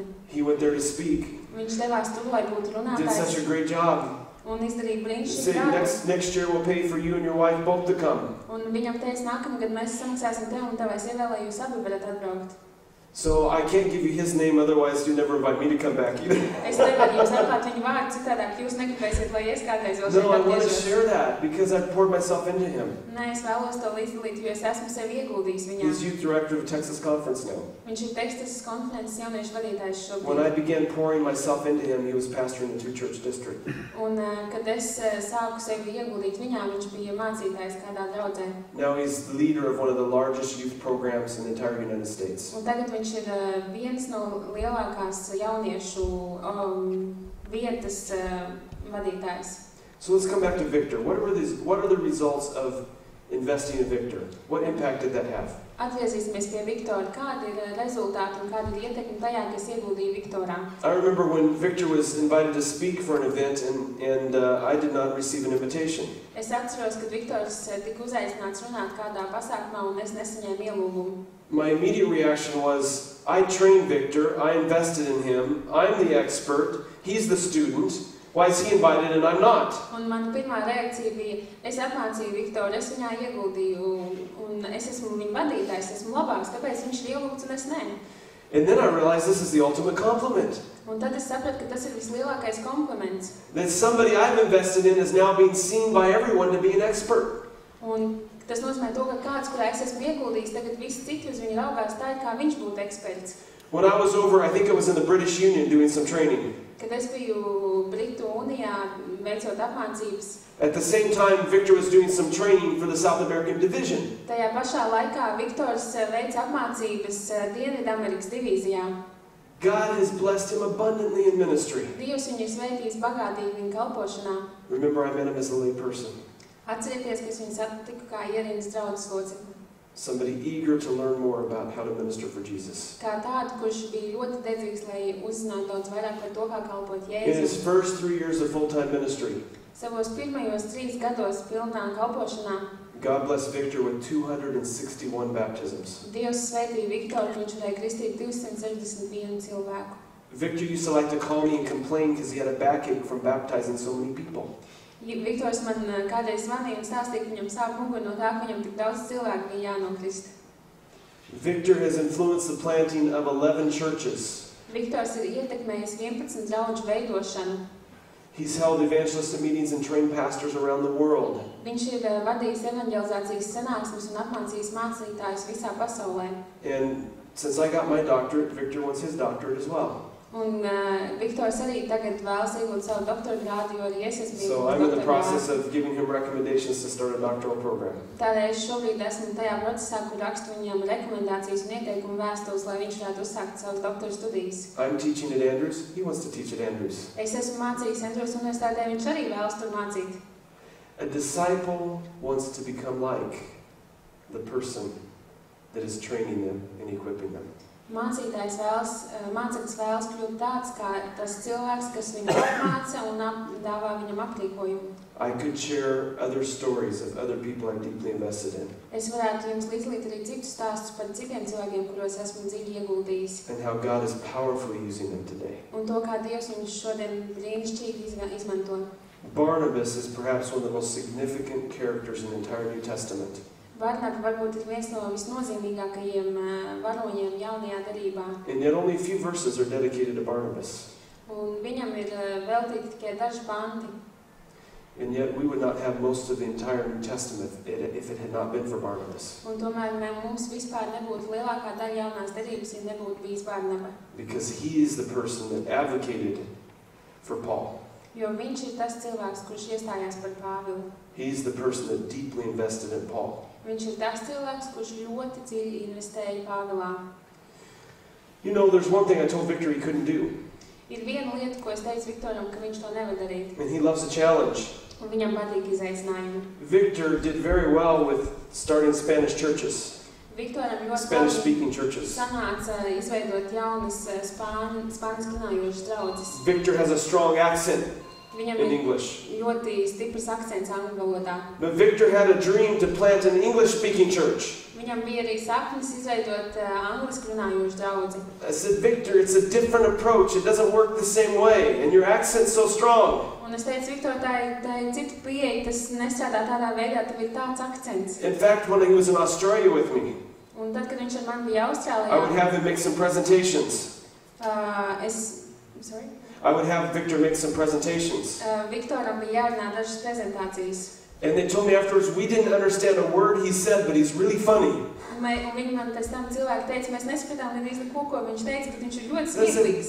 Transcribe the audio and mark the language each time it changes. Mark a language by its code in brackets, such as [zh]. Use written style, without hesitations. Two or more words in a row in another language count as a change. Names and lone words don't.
[en] He went there to speak. [lv] Viņš devās tur, lai būtu [en] Did such a [lv] runātājs [en] great job. [lv] un izdarīja [en] He [lv] brīnišķīgu [en] said, [lv] darbu. [en] next year we'll pay for you and your wife both to come. [lv] Un viņam teica, nākamgad mēs samaksāsim tev un tev es ievēlu, lai jūs abi varat atbraukt. [en] So I can't give you his name, otherwise you never invite me to come back either. [lv] Es nevaru jums atklāt viņu vārdu, citādāk jūs negribēsiet, lai es kādreiz vēl [en] No, I [lv] šeit [en] want to [lv] atgriežos. [en] share that because I've poured myself into him. [lv] Nē, es vēlos to līdzdalīt, jo es esmu sevi ieguldījis viņā. [en] He's youth director of Texas Conference now. [lv] Viņš ir Teksasas konferences jauniešu vadītājs [en] When I [lv] šobrīd. [en] began pouring myself into him, he was pastoring a 2-church district. [lv] Un, kad es sāku sevi ieguldīt viņā, viņš bija mācītājs kādā draudzē. [en] Now he's the leader of one of the largest youth programs in the entire United States. [lv] Un tagad viņš ir viens no lielākās jauniešu vietas vadītājs. [en] So let's come back to Victor. What are the results of investing in Victor? What impact did that have? [lv] Atgriezīsimies pie Viktora. Kādi ir rezultāti un kāda ir ietekme tajā, kas ieguldīja Viktorā? [en] I remember when Victor was invited to speak for an event and I did not receive an invitation. [lv] Es atceros, kad Viktors tika uzaicināts runāt kādā pasākumā un es nesaņēmu ielūgumu. [en] My immediate reaction was, I trained Victor, I invested in him, I'm the expert, he's the student, why is he invited and I'm not? [lv] Un mana pirmā reakcija bija, es apmācīju Viktoru, es viņā ieguldīju un es esmu viņa vadītājs, esmu labāks, kāpēc viņš ir ielūgts un es ne? [en] And then I realized this is the ultimate compliment. [lv] Un tad es sapratu, ka tas ir vislielākais kompliments. [en] That somebody I've invested in is now being seen by everyone to be an expert. [lv] Un tas nozīmē to, ka kāds, kurā es esmu ieguldījis, tagad visi citi uz viņu raugās tā, kā viņš būtu eksperts. [en] When I was over, I think it was in the British Union doing some training. [lv] Kad es biju Britu unijā veicot apmācības, [en] At the same time, Victor was doing some training for the South American division. [lv] tajā pašā laikā Viktors veica apmācības Dienvidamerikas divīzijā. [en] God has blessed him abundantly in ministry. [lv] Dievs viņu ir svētījis bagātīgi viņa kalpošanā. [en] Remember, I met him as a lay person. [lv] Atcerieties, ka es viņu satiku kā ierīnas draudzes locekli. [en] Somebody eager to learn more about how to minister for Jesus. [lv] Kā tādu, kurš bija ļoti dedzīgs, lai uzzinātu daudz vairāk par to, kā kalpot [en] In his [lv] Jēzu. [en] first 3 years of full-time ministry, [lv] Savos pirmajos 3 gados pilnā kalpošanā [en] God blessed Victor with 261 baptisms. [lv] Dievs svētīja Viktoru, ka viņš varēja kristīt 261 cilvēku. [en] Victor used to like to call me and complain because he had a backache from baptizing so many people. [lv] Viktors man kādreiz zvanīja un stāstīja, ka viņam sāp muguru no tā, ka viņam tik daudz cilvēku bija jānokrist. [en] Victor has influenced the planting of 11 churches. [lv] Viktors ir ietekmējis 11 draudžu veidošanu. [en] He's held evangelistic meetings and trained pastors around the world. [lv] Viņš ir vadījis evaņģelizācijas sanāksmes un apmācījis mācītājus visā pasaulē. [en] And since I got my doctorate, Victor wants his doctorate as well. [lv] Un Viktors arī tagad vēlas iegūt savu doktora grādu, jo arī es esmu [en] So I'm in the process of giving him recommendations to start a doctoral program. [lv] Tādēļ es šobrīd esmu tajā procesā, kur rakstu viņam rekomendācijas un ieteikumu vēstules, lai viņš varētu uzsākt savas doktora studijas. [en] I'm teaching at Andrews. He wants to teach at Andrews. [lv] Es esmu mācījis Andrews universitātē, viņš arī vēlas tur mācīt. [en] A disciple wants to become like the person that is training them and equipping them. [lv] Mācītājs māceklis vēlas kļūt tāds, kā tas cilvēks, kas viņu apmāca un dāvā viņam aprīkojumu. [en] I could share other stories of other people I'm deeply invested in. [lv] Es varētu jums līdzdalīt arī citus stāstus par citiem cilvēkiem, kuros esmu dziļi ieguldījis. [en] And how God is powerfully using them today. [lv] Un to, kā Dievs viņus šodien brīnišķīgi izmanto. [en] Barnabas is perhaps one of the most significant characters in the entire New Testament. [lv] Barnaba varbūt ir viens no visnozīmīgākajiem varoņiem jaunajā derībā. [en] And yet only a few verses are dedicated to Barnabas. [lv] Un viņam ir veltīti tikai daži panti. [en] And yet we would not have most of the entire New Testament if it had not been for Barnabas. [lv] Un tomēr mums vispār nebūtu lielākā daļa jaunās derības, ja nebūtu bijis Barnaba. [en] Because he is the person that advocated for Paul. [lv] Jo viņš ir tas cilvēks, kurš iestājās par Pāvilu. [en] He's the person that deeply invested in Paul. [lv] Viņš ir tas cilvēks, kurš ļoti dziļi investēja Pāvilā. [en] You know, there's one thing I told Victor he couldn't do. [lv] Ir viena lieta, ko es teicu Viktoram, ka viņš to nevar darīt. [en] And he loves a challenge. [lv] Un viņam patīk izaicinājumi. [en] Victor did very well with starting Spanish churches. [lv] Viktoram ļoti [en] Spanish-speaking churches. [lv] sanāca izveidot jaunas spāniski runājošas draudzes. [en] Victor has a strong accent. [lv] Viņam [en] in English. [lv] ļoti stiprs akcents angļu valodā. [en] But Victor had a dream to plant an English-speaking church. [lv] Viņam bija arī sapnis izveidot angliski runājošu draudzi. [en] I said, Victor, it's a different approach. It doesn't work the same way, and your accent's so strong. [lv] Un es teicu, Viktor, tā ir cita pieeja, tas nestrādā tādā veidā, tev ir tāds akcents. [en] In fact, when he was in Australia with me, [lv] Un tad, kad viņš ar mani bija Austrālijā, [en] I would have him make some presentations. I would have Victor make some presentations. [lv] Viktoram bija jārunā dažas prezentācijas. [en] And they told me afterwards, we didn't understand a word he said, but he's really funny. [lv] Un viņi man pēc tam cilvēki teica, mēs nespratām līdz neko, ko viņš teica, bet viņš ir ļoti smieklīgs.